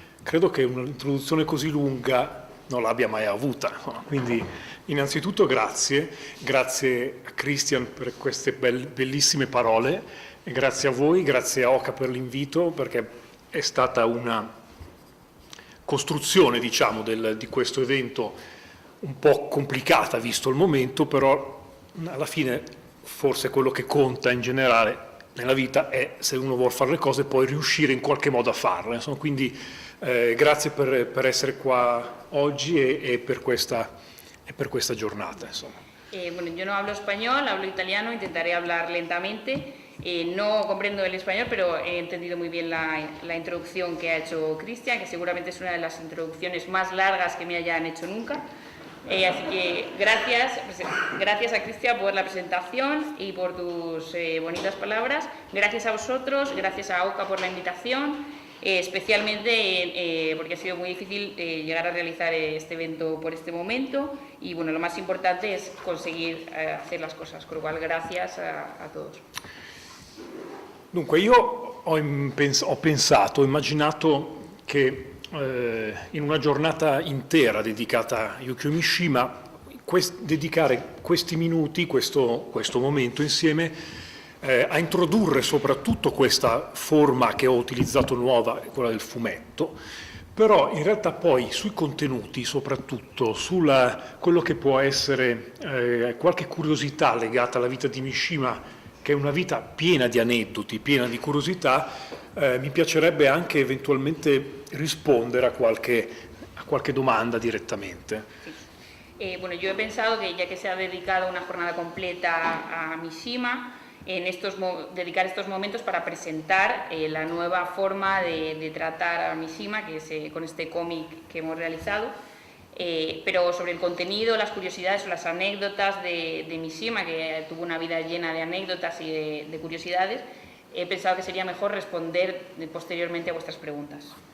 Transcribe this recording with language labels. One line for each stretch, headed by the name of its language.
Italian: Credo che un'introduzione così lunga non l'abbia mai avuta, quindi innanzitutto grazie a Christian per queste bellissime parole, e grazie a voi, grazie a Oca per l'invito, perché è stata una costruzione, diciamo, di questo evento un po' complicata visto il momento, però alla fine forse quello che conta in generale nella vita è, se uno vuole fare le cose, poi riuscire in qualche modo a farle. Insomma, quindi grazie per essere qua oggi e per questa giornata.
Spanish: Bueno, yo no hablo español, hablo italiano, intentaré hablar lentamente. No comprendo el español, pero he entendido muy bien la introducción que ha hecho Christian, que seguramente es una de las introducciones más largas que me hayan hecho nunca. Así que gracias a Christian por la presentación y por tus bonitas palabras. Gracias a vosotros, gracias a Oca por la invitación, especialmente porque ha sido muy difícil llegar a realizar este evento por este momento. Y bueno, lo más importante es conseguir hacer las cosas, con lo cual gracias a todos.
Italian: Dunque io ho immaginato che in una giornata intera dedicata a Yukio Mishima, dedicare questi minuti, questo momento insieme, a introdurre soprattutto questa forma che ho utilizzato nuova, quella del fumetto, però in realtà poi sui contenuti, soprattutto su quello che può essere qualche curiosità legata alla vita di Mishima, che è una vita piena di aneddoti, piena di curiosità, mi piacerebbe anche eventualmente rispondere a qualche domanda direttamente.
Spanish: Bueno, yo he pensado que ya que se ha dedicado una jornada completa a Mishima, dedicar estos momentos para presentar la nueva forma de tratar a Mishima, que es con este cómic que hemos realizado. Pero sobre el contenido, las curiosidades o las anécdotas de Mishima, que tuvo una vida llena de anécdotas y de curiosidades, he pensado que sería mejor responder posteriormente a vuestras preguntas.